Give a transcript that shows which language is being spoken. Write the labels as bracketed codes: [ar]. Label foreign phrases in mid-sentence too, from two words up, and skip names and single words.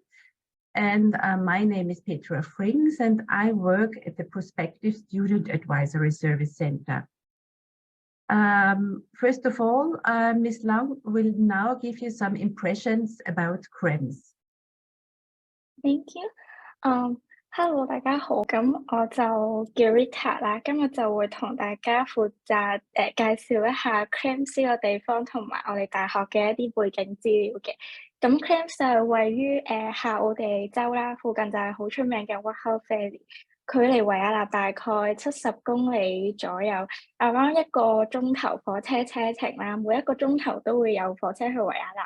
[en] And my name is Petra Frings, and I work at the Prospective Student Advisory Service Center. First of all, Ms. Lang will now give you some impressions about Krems. Thank you. Hello， [yue] 大家好，咁我就叫 Rita 啦，今日就會同大家負責介紹一下 Krems 呢個地方同埋我哋大學嘅一啲背景資料嘅。咁 Krems 就係位於夏奧地利州啦，附近就係好出名嘅 Wachau Valley， 距離維也納大概70公里左右 ，around 1個鐘頭火車車程啦，每1個鐘頭都會有火車去維也納。